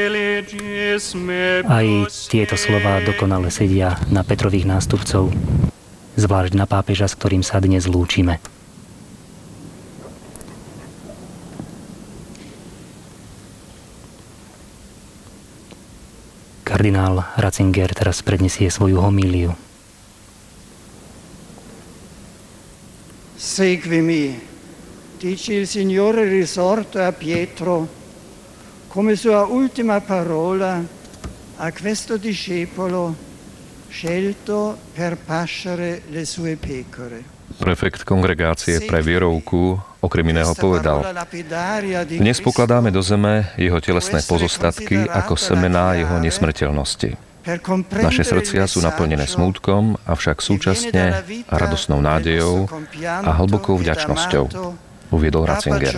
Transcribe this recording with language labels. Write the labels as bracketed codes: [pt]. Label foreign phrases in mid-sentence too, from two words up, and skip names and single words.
[sk] Aj tieto slová dokonale sedia na Petrových nástupcov, zvlášť na pápeža, s ktorým sa dnes lúčime. Kardinál Ratzinger teraz predniesie svoju homíliu. [it] Seguimi, dice il Signore risorto a Pietro, come sua ultima parola a questo discepolo scelto per pascere le sue pecore. [sk] Prefekt kongregácie pre vierovku okrem iného povedal: dnes pokladáme do zeme jeho telesné pozostatky ako semená jeho nesmrteľnosti. Naše srdcia sú naplnené smútkom, avšak súčasne radosnou nádejou a hlbokou vďačnosťou, uviedol Ratzinger.